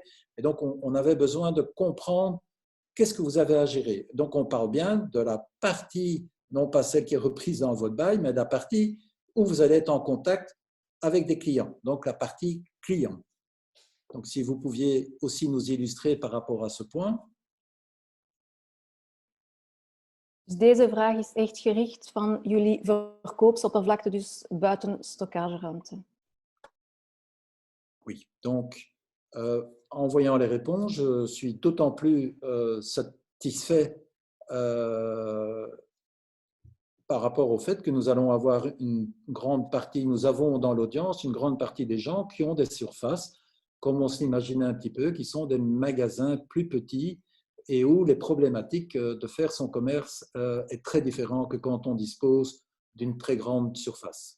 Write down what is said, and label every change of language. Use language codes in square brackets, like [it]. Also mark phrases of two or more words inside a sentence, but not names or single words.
[fr] Et donc, on avait besoin de comprendre qu'est-ce que vous avez à gérer. Donc, on parle bien de la partie, non pas celle qui est reprise dans votre bail, mais de la partie où vous allez être en contact avec des clients, donc la partie client. Donc, si vous pouviez aussi nous illustrer par rapport à ce point. [nl] Dus deze vraag is echt gericht van jullie verkoopsoppervlakte, dus buiten stockageruimte. [fr] Oui, donc en voyant les réponses, je suis d'autant plus satisfait par rapport au fait que nous allons avoir une grande partie, nous avons dans l'audience une grande partie des gens qui ont des surfaces, comme on s'imaginait un petit peu, qui sont des magasins plus petits et où les problématiques de faire son commerce est très différent que quand on dispose d'une très grande surface.